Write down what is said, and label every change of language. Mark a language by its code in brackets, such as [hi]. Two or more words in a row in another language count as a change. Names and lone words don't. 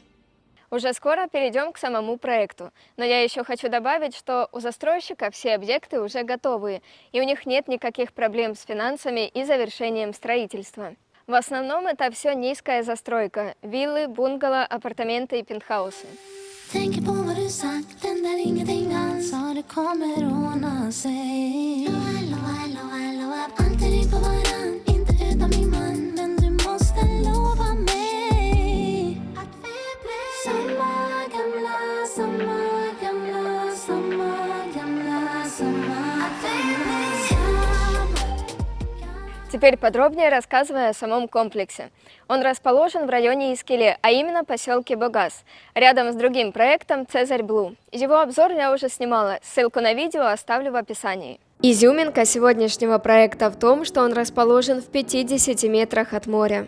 [ru] Уже скоро перейдем к самому проекту, но я еще хочу добавить, что у застройщика все объекты уже готовые, и у них нет никаких проблем с финансами и завершением строительства. В основном это все низкая застройка – виллы, бунгало, апартаменты и пентхаусы. [sv] Tänker på vad du sagt, händer ingenting alls. Ja, det kommer ordna sig. Alltid dig på varann, inte utan min man. Men du måste lova mig att vi blir samma gamla, samma gamla, samma gamla, samma. Att vi blir samma. [ru] Теперь подробнее рассказывая о самом комплексе. Он расположен в районе Искеле, а именно поселке Богаз, рядом с другим проектом Цезарь Блу. Его обзор я уже снимала, ссылку на видео оставлю в описании. Изюминка сегодняшнего проекта в том, что он расположен в 50 метрах от моря.